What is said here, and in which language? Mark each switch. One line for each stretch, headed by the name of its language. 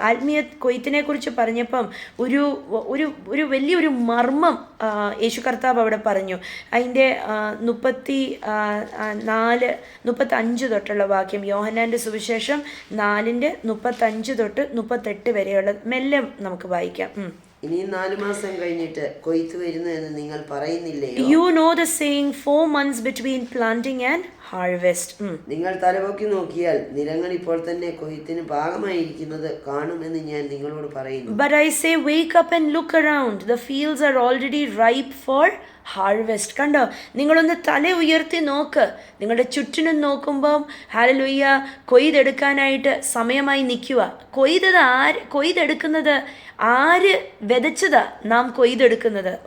Malayalam: ആത്മീയ കൊയ്ത്തിനെ കുറിച്ച് പറഞ്ഞപ്പം ഒരു ഒരു ഒരു വലിയൊരു മർമ്മം യേശു കർത്താവ് അവിടെ പറഞ്ഞു. അതിൻ്റെ 35 തൊട്ടുള്ള വാക്യം, യോഹന്നാൻ്റെ സുവിശേഷം 4:35 തൊട്ട് 38 വരെയുള്ള മെല്ലെ നമുക്ക് വായിക്കാം. ഇനി 4 മാസം കഴിഞ്ഞിട്ട് കൊയ്ത്ത് വരുന്നു എന്ന് നിങ്ങൾ പറയുന്നില്ലയോ?
English: You know the saying, 4 months between planting and harvest.
Malayalam: നിങ്ങൾ തലപൊക്കി നോക്കിയാൽ നിലങ്ങൾ ഇപ്പോൾ തന്നെ കൊയ്ത്തിന് പാകമായിരിക്കുന്നത് കാണുമെന്ന് ഞാൻ നിങ്ങളോട് പറയുന്നു.
English: But I say, wake up and look around. The fields are already ripe for harvest.
Malayalam: കണ്ടോ, നിങ്ങളൊന്ന് തല ഉയർത്തി നോക്ക്. നിങ്ങളുടെ ചുറ്റിനും നോക്കുമ്പം ഹല്ലേലൂയ, കൊയ്തെടുക്കാനായിട്ട് സമയമായി നിൽക്കുക. കൊയ്തെടുക്കുന്നത് ആര് വിതച്ചതാ നാം കൊയ്തെടുക്കുന്നത്?